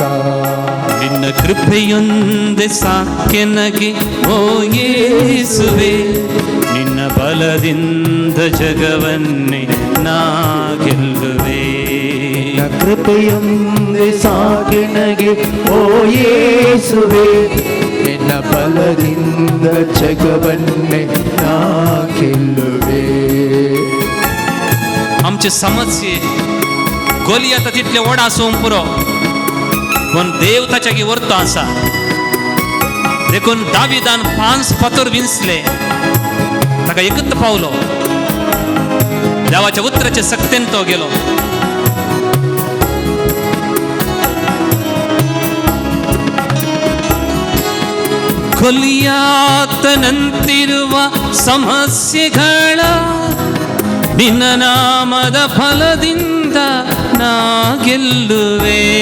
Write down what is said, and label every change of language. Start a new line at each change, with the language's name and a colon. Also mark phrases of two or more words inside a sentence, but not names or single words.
Kannada: ನಿನ್ನ ಕೃಪೆಯೊಂದೆ ಸಾಕೆನಗೆ ಓ ಯೇಸುವೆ, ನಿನ್ನ ಬಲದಿಂದ ಜಗವನ್ನೇ ನಾ ಗೆಲ್ಲುವೆ. ನಿನ್ನ ಕೃಪೆಯೊಂದೆ ಸಾಕೆನಗೆ ಓ ಯೇಸುವೆ, ನಿನ್ನ ಬಲದಿಂದ ಜಗವನ್ನೇ ನಾ ಗೆಲ್ಲುವೆ.
Konkani: आमचे समस्ये गोलियाता तितले व्हड आसूंक पुरो, पूण देव ताच्या व्हरतो आसा. देखून दाविदान 5 फातर विंचले, ताका एकच पावलो. देवाच्या उतराचे सक्तेन तो गेलो.
Kannada: ಕೊಲಿಯಾತನಂತಿರುವ ಸಮಸ್ಯೆಗಳ ನಿನ್ನ ನಾಮದ ಫಲದಿಂದ ನಾ ಗೆಲ್ಲುವೆ.